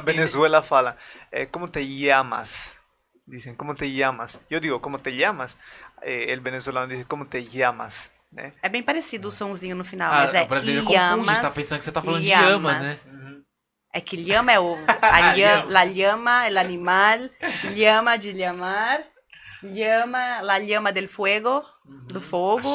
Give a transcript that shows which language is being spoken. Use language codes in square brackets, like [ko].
[pt] Venezuela fala, [es] ¿cómo te llamas? Dicen, ¿cómo te llamas? Yo digo, ¿cómo te llamas? El venezolano dice, ¿cómo te llamas? [pt] Né? É bem parecido o sonzinho no final, mas o brasileiro confunde, tá pensando que você tá falando de [es] llamas. llamas, né? [pt] É que [es] llama é la llama, el animal, llama de llamar, llama, la llama del fuego, [pt] do fogo.